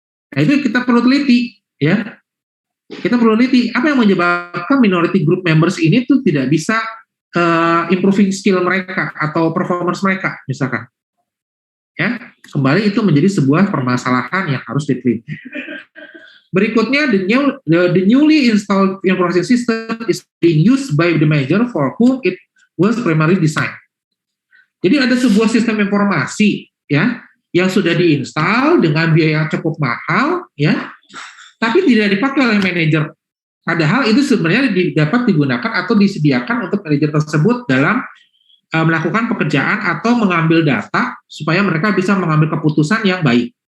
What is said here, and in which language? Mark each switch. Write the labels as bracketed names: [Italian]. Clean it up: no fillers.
[Indonesian] Nah itu kita perlu teliti ya. Kita perlu teliti apa yang menyebabkan minority group members ini tuh tidak bisa improving skill mereka atau performance mereka misalkan. Ya, kembali itu menjadi sebuah permasalahan yang harus diteliti. [English] Berikutnya, the newly installed information system is being used by the manager for whom it was primarily designed. [Indonesian] Jadi ada sebuah sistem informasi ya yang sudah diinstal dengan biaya yang cukup mahal ya, tapi tidak dipakai oleh manajer. Padahal itu sebenarnya dapat digunakan atau disediakan untuk manajer tersebut dalam melakukan pekerjaan atau mengambil data supaya mereka bisa mengambil keputusan yang baik.